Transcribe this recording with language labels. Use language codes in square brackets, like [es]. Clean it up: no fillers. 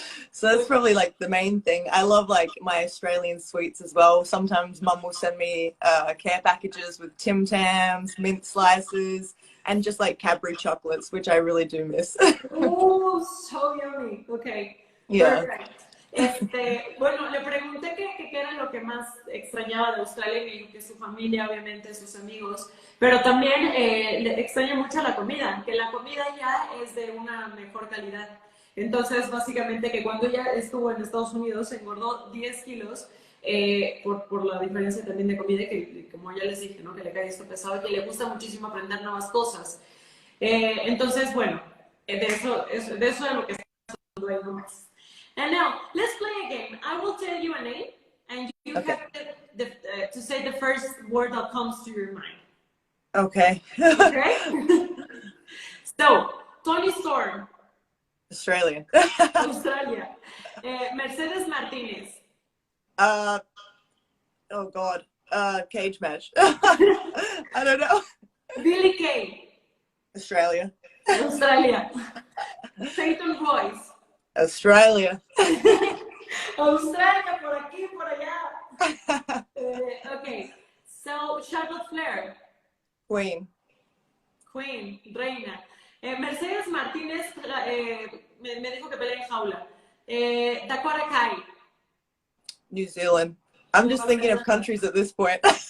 [en] So that's probably like the main thing. I love like my Australian sweets as well. Sometimes mum will send me care packages with Tim Tams, mint slices, and just like Cadbury chocolates, which I really do miss. Oh, so yummy. Okay, Yeah. perfect. [es] Bueno, le pregunté qué era lo que más extrañaba de Australia y me dijo que su familia, obviamente, sus amigos, pero también le extraña mucho la comida, que la comida ya es de una mejor calidad. Entonces, básicamente que cuando ella estuvo en Estados Unidos engordó 10 kilos por la diferencia también de comida, que como ya les dije, ¿no? Que le cae esto pesado y que le gusta muchísimo aprender nuevas cosas. Entonces, bueno, de eso es lo que estamos hablando ahí nomás. [en] And now, let's play a game. I will tell you a name, and you Okay. have to say the first word that comes to your mind. Okay. Okay? So, Tony Storm. Australian. Australia. Mercedes Martinez. Oh God. Cage match. I don't know. Billy Kay. Australia. Australia. Peyton Royce. Australia. [es] Australia, por aquí, por allá. [en] Okay. So, Charlotte Flair. Queen. Queen, reina. [es] Mercedes Martínez me dijo que pelea en jaula. [en] Dakota Kai. New Zealand. I'm just thinking of countries at this point.